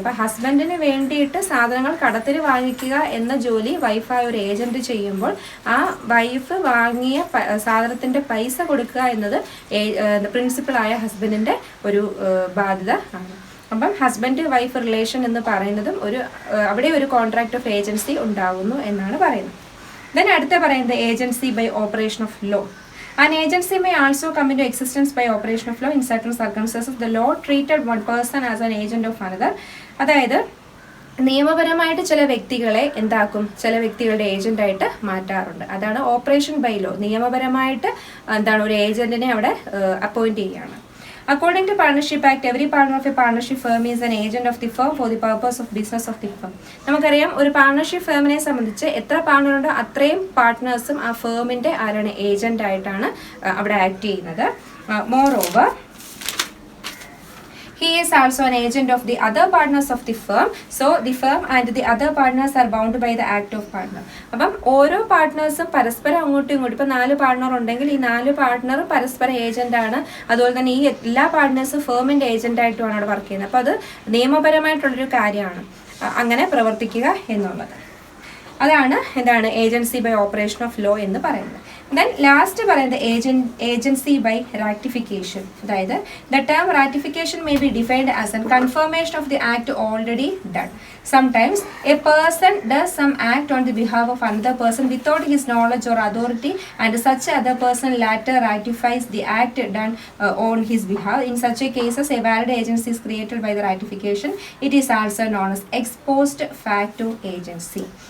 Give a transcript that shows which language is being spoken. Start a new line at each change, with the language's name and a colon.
Malayalam: അപ്പം ഹസ്ബൻഡിന് വേണ്ടിയിട്ട് സാധനങ്ങൾ കടത്തിന് വാങ്ങിക്കുക എന്ന ജോലി വൈഫായ ഒരു ഏജന്റ് ചെയ്യുമ്പോൾ ആ വൈഫ് വാങ്ങിയ സാധനത്തിന്റെ പൈസ കൊടുക്കുക എന്നത് പ്രിൻസിപ്പളായ ഹസ്ബൻഡിന്റെ ഒരു ബാധ്യത ആണ്. അപ്പം ഹസ്ബൻഡ് വൈഫ് റിലേഷൻ എന്ന് പറയുന്നതും അവിടെ ഒരു കോൺട്രാക്ട് ഓഫ് ഏജൻസി ഉണ്ടാകുന്നു എന്നാണ് പറയുന്നത്. ദെൻ അടുത്ത പറയുന്നത് agency by operation of law.
English: An agency may also come into existence by operation of law. In certain circumstances, the law treated one person as an agent of another.
Malayalam: അതായത് നിയമപരമായിട്ട് ചില വ്യക്തികളെ എന്താക്കും, ചില വ്യക്തികളുടെ ഏജന്റായിട്ട് മാറ്റാറുണ്ട്. അതാണ് ഓപ്പറേഷൻ ബൈ ലോ. നിയമപരമായിട്ട് ഒരു ഏജന്റിനെ അവിടെ അപ്പോയിന്റ് ചെയ്യുകയാണ്.
English: According to Partnership Act, every partner of a partnership firm is an agent of the firm for the purpose of business of the firm.
Malayalam: നമുക്കറിയാം ഒരു പാർട്ണർഷിപ്പ് ഫേമിനെ സംബന്ധിച്ച് എത്ര പാർട്ണർ ഉണ്ടോ അത്രയും പാർട്ട്നേഴ്സും ആ ഫേമിന്റെ ആരാണ്? ഏജന്റ് ആയിട്ടാണ് അവിടെ ആക്ട് ചെയ്യുന്നത്.
English: Moreover he is also an agent of the other partners of the firm, so the firm and the other partners are bound by the act of partner.
Malayalam: അപ്പം ഓരോ പാർട്ട്നേഴ്സും പരസ്പരം അങ്ങോട്ടും ഇങ്ങോട്ടും, ഇപ്പം 4 പാർട്ട്ണർ ഉണ്ടെങ്കിൽ ഈ 4 പാർട്ട്ണർ പരസ്പരം ഏജന്റ് ആണ്. അതുപോലെ തന്നെ ഈ എല്ലാ പാർട്ട്നേഴ്സും ഫേമിന്റെ ഏജന്റ് ആയിട്ടുമാണ് അവിടെ വർക്ക് ചെയ്യുന്നത്. അപ്പോൾ അത് നിയമപരമായിട്ടുള്ളൊരു കാര്യമാണ് അങ്ങനെ പ്രവർത്തിക്കുക എന്നുള്ളത്. അതാണ് agency by operation of law എന്ന് പറയുന്നത്. ദെൻ ലാസ്റ്റ് പറയുന്നത് ഏജൻസി ബൈ റാറ്റിഫിക്കേഷൻ. അതായത്
English: The term ratification may be defined as an confirmation of the act already done. Sometimes a person does some act on the behalf of another person without his knowledge or authority, and such other person later ratifies the act done on his behalf. In such a cases, a valid agency is created by the ratification. It is also known as ex post facto agency.